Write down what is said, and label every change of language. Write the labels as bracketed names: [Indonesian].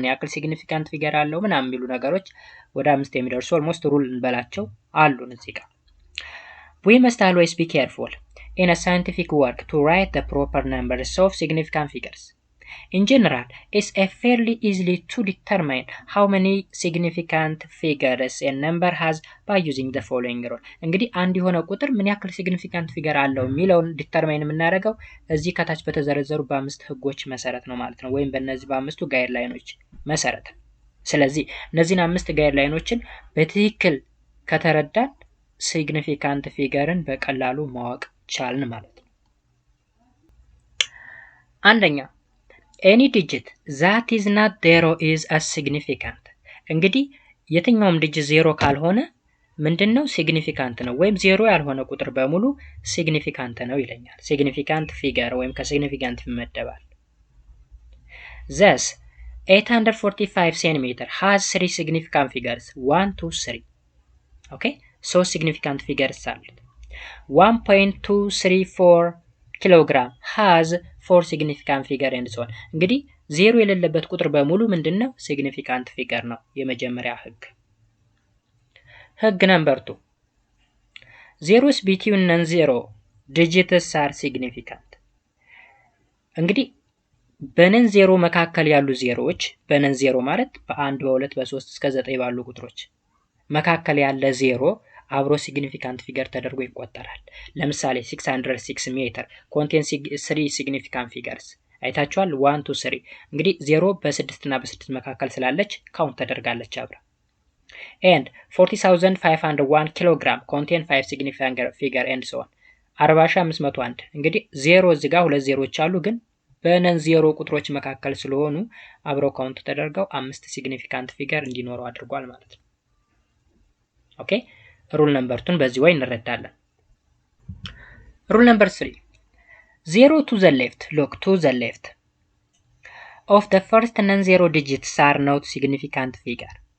[Amharic] ምን ያክል ሲግኒፊካንት ፊገር አለው ምናምን የሚሉ ነገሮች ወደ 5 የሚደርሱ ኦልሞስት ሩል እንበላቸው አሉን እዚህ ጋር። [English] We must always be careful in a scientific work to write the proper numbers of significant figures. In general, it's fairly easy to determine how many significant figures a number has by using the following rule. [Amharic] እንግዲህ አንድ የሆነ ቁጥር ምን ያክል ሲግኒፊካንት ፊገር አለው የሚለውን ዲተርማይን የምናደርገው እዚህ ከታች በተዘረዘሩ በ5 ህጎች መሰረት ነው ማለት ነው፣ ወይም በእነዚህ በ5ቱ ጋይድላይኖች መሰረት። ስለዚህ እነዚህን 5 ጋይድላይኖችን በትክክል ከተረዳን ሲግኒፊካንት ፊገርን በቀላሉ ማወቅ ቻልን ማለት ነው። አንደኛ [English] any digit that is not zero is as significant. [Amharic] እንግዲህ የትኛውም ዲጂት ዜሮ ካልሆነ ምንድነው? ሲግኒፊካንት ነው፣ ወይም ዜሮ ያልሆነ ቁጥር በሙሉ ሲግኒፊካንት ነው ይለኛል። ሲግኒፊካንት ፊገር ወይም ከሲግኒፊካንት ይመደባል። [English] Thus 845 cm has 3 significant figures 1 2 3. okay, so significant figures [Amharic] አሉት። [English] 1.234 ኪሎግራም has 4 significant figure and so on. [Amharic] እንግዲህ ዜሮ የሌለበት ቁጥር በሙሉ ምንድነው? ሲግኒፊካንት ፊገር ነው። የመጀመሪያ ህግ። ህግ ነምበር 2 [English] zeros between non-zero digits are significant. [Amharic] እንግዲህ በነን ዜሮ መካከል ያሉ ዜሮዎች በነን ዜሮ ማለት በ1 በ2 በ3 እስከ 9 ባሉ ቁጥሮች መካከል ያለ ዜሮ አብሮ ሲግኒፊካንት ፊገር ተደርጎ ይቆጠራል። ለምሳሌ 606 ሜትር ኮንቴን 3 ሲግኒፊካንት ፊገርስ አይታችኋል። 1 2 3 እንግዲህ 0 በ6 እና በ6 መካከል ስላለች ካውንት ተደርጋለች አብራ። [English] and 40501 ኪሎግራም ኮንቴን 5 ሲግኒፊካንት ፊገር and so on [Amharic] 40501 እንግዲህ 0 እዚህ ጋር ሁለት ዜሮዎች አሉ፣ ግን በነን ዜሮ ቁጥሮች መካከል ስለሆኑ አብረው ካውንት ተደርገው 5 ሲግኒፊካንት ፊገር እንዲኖረው አድርጓል ማለት ነው። ኦኬ ሩል ነምበር 2 በዚህ ወይ እንረዳለን። [English] Rule number 3. 0 to the left, look, to the left of the first non-zero digits are not significant figure.